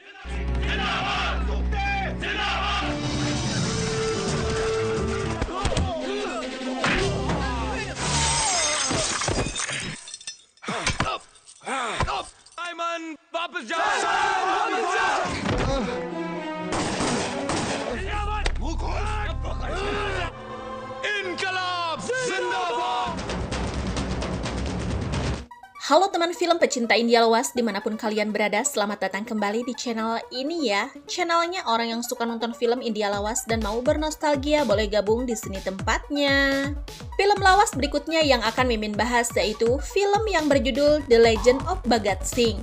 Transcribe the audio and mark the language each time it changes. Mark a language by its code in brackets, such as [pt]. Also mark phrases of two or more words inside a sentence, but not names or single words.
[hi] साइमन, वापस जाओ। इनकलाब जिंदाबाद। [id] Halo teman film pecinta India luas dimanapun kalian berada, selamat datang kembali di channel ini ya. Channelnya orang yang suka nonton film India lawas dan mau bernostalgia boleh gabung di sini tempatnya. Film lawas berikutnya yang akan Mimin bahas yaitu film yang berjudul The Legend of Bhagat Singh.